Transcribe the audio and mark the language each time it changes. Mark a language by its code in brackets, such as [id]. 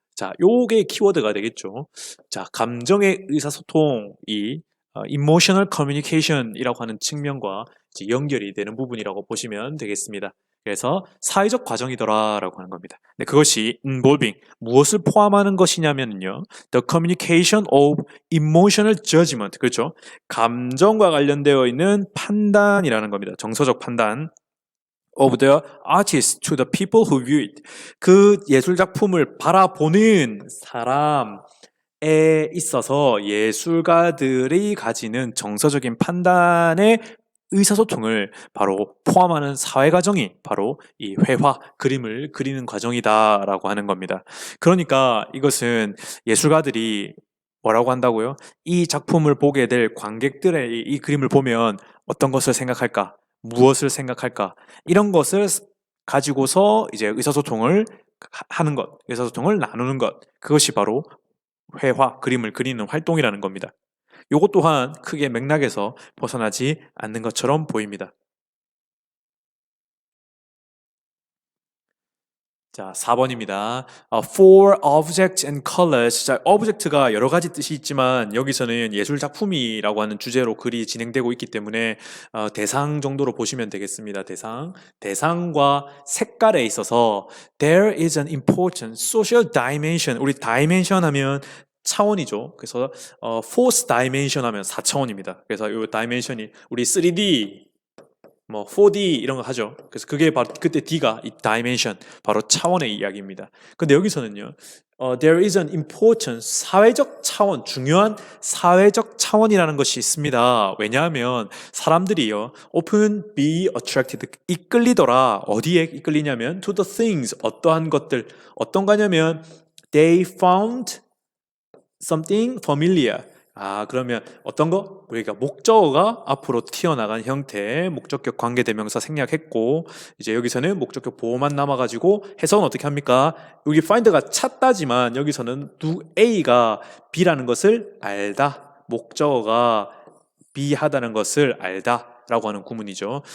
[ko] 자, 요게 키워드가 되겠죠. 자, 감정의 의사소통이 emotional communication이라고 하는 측면과 이제 연결이 되는 부분이라고 보시면 되겠습니다. 그래서 사회적 과정이더라라고 하는 겁니다. 네, 그것이 [en] involving [ko] 무엇을 포함하는 것이냐면요, [en] the communication of emotional judgment [ko] 그렇죠? 감정과 관련되어 있는 판단이라는 겁니다. 정서적 판단. [en] of the artist to the people who view it. [ko] 그 예술 작품을 바라보는 사람. 에 있어서 예술가들이 가지는 정서적인 판단의 의사소통을 바로 포함하는 사회 과정이 바로 이 회화, 그림을 그리는 과정이다라고 하는 겁니다. 그러니까 이것은 예술가들이 뭐라고 한다고요? 이 작품을 보게 될 관객들의 이 그림을 보면 어떤 것을 생각할까? 무엇을 생각할까? 이런 것을 가지고서 이제 의사소통을 하는 것, 의사소통을 나누는 것, 그것이 바로 회화, 그림을 그리는 활동이라는 겁니다. 이것 또한 크게 맥락에서 벗어나지 않는 것처럼 보입니다. 자, 4번입니다. [en] For objects and colors. [ko] 자, object가 여러 가지 뜻이 있지만 여기서는 예술 작품이라고 하는 주제로 글이 진행되고 있기 때문에 대상 정도로 보시면 되겠습니다. 대상과 색깔에 있어서 [en] there is an important social dimension. [ko] 우리 dimension 하면 차원이죠. 그래서 fourth dimension 하면 4차원입니다. 그래서 이 dimension이 우리 3D 뭐 4D 이런 거 하죠. 그래서 그게 바로 그때 D가 이 dimension 바로 차원의 이야기입니다. 근데 여기서는요. [en] there is an important [ko] 사회적 차원, 중요한 사회적 차원이라는 것이 있습니다. 왜냐하면 사람들이요, [en] often be attracted, [ko] 이끌리더라. 어디에 이끌리냐면 [en] to the things, [ko] 어떠한 것들, 어떤 거냐면 [en] they found something familiar. [ko] 그러면 어떤 거? 우리가 목적어가 앞으로 튀어나간 형태의 목적격 관계대명사 생략했고, 이제 여기서는 목적격 보호만 남아가지고 해석은 어떻게 합니까? 여기 find가 찾다지만 여기서는 A가 B라는 것을 알다. 목적어가 B하다는 것을 알다. 라고 하는 구문이죠.